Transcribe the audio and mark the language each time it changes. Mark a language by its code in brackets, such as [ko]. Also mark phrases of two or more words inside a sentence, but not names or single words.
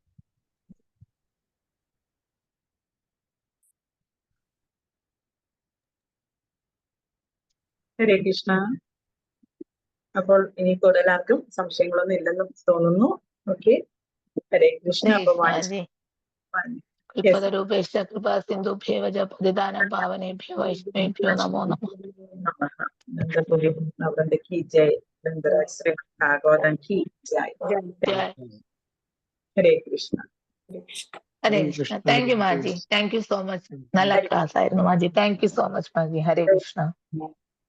[sa] ഹരേ കൃഷ്ണ. [ml] അപ്പോൾ ഇനി കൂടുതൽ ആർക്കും സംശയങ്ങളൊന്നും ഇല്ലെന്ന് തോന്നുന്നു. ഓക്കെ, [sa] ഹരേ കൃഷ്ണ. [ml] അപ്പൊ [sa] കൃപ സിന്ധുഭ്യേവ പതിതാനം പാവനേഭ്യോ വൈഷ്ണവേഭ്യോ നമോ നമഃ. [hi] नंदपुरी की जय, श्री भागवतम् की जय. [sa] ഹരേ കൃഷ്ണ. ഹരേ കൃഷ്ണ. [en] thank you maji, thank you so much. [ml] നല്ല ക്ലാസ് ആയിരുന്നു മാജി. [en] thank you so much [ml] മാജി. [sa] ഹരേ കൃഷ്ണ.